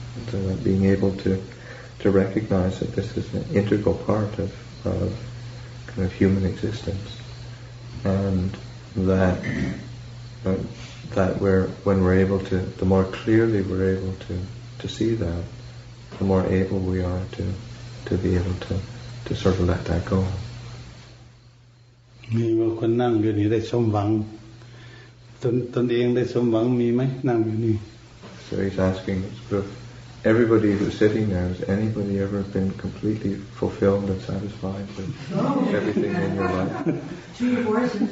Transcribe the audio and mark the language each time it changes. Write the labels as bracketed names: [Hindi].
[English] So being able to recognize that this is an integral part of kind of human existence, and that when we're able to, the more clearly we're able to see that, the more able we are to be able to sort of let that go. [Thai] มีบางคนนั่งอยู่นี่ได้สมหวังตนเองได้สมหวังมีไหมนั่งอยู่นี่ [English] So he's asking, everybody who's sitting there, has anybody ever been completely fulfilled and satisfied with everything in your life?